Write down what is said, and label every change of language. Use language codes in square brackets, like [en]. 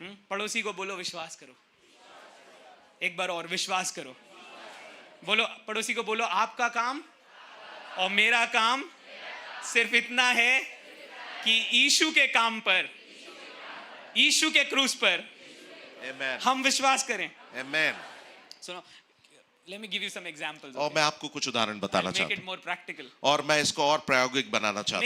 [hi] पड़ोसी को बोलो विश्वास करो, एक बार और विश्वास करो। बोलो, पड़ोसी को बोलो, आपका काम और मेरा काम सिर्फ इतना है कि यीशु के काम पर, यीशु के क्रूस पर Amen. हम विश्वास करें। Amen. सुनो, [en] let me give you some examples. [hi] और मैं आपको कुछ उदाहरण बताना [en] Make [hi] चाहता [en] it more practical. [hi] हूँ और मैं इसको और प्रायोगिक बनाना चाहता